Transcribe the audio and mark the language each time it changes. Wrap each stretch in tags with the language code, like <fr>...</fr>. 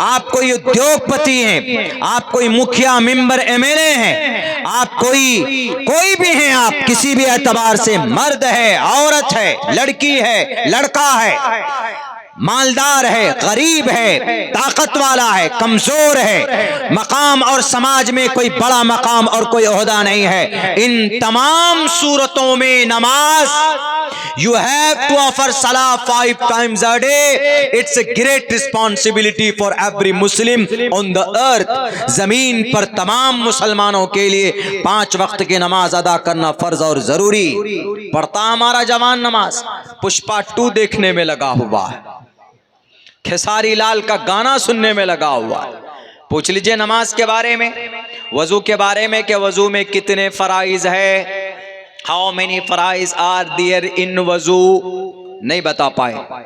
<hi>कोई उद्योगपति हैं, आप कोई मुखिया, मेंबर, एमएलए हैं, आप कोई भी हैं, आप किसी भी एतबार से, मर्द है, औरत है, लड़की है, लड़का है, मालदार है, गरीब है, ताकत वाला है, कमजोर है, मकाम और समाज में कोई बड़ा मकाम और कोई ओहदा नहीं है, इन तमाम सूरतों में नमाज,</hi> <en>you have to offer salah 5 times a day. It's a great responsibility for every Muslim on the earth.</en> <hi>जमीन पर तमाम मुसलमानों के लिए 5 वक्त की नमाज अदा करना फर्ज और जरूरी। पढ़ता हमारा जवान नमाज, पुष्पा 2 देखने में लगा हुआ है। खेसारी लाल का गाना सुनने में लगा हुआ है। पूछ लीजिए नमाज के बारे में, वजू के बारे में कि वजू में कितने फराइज है,</hi> <en>how many फराइज are there in वजू,</en> <hi>नहीं बता पाए।</hi>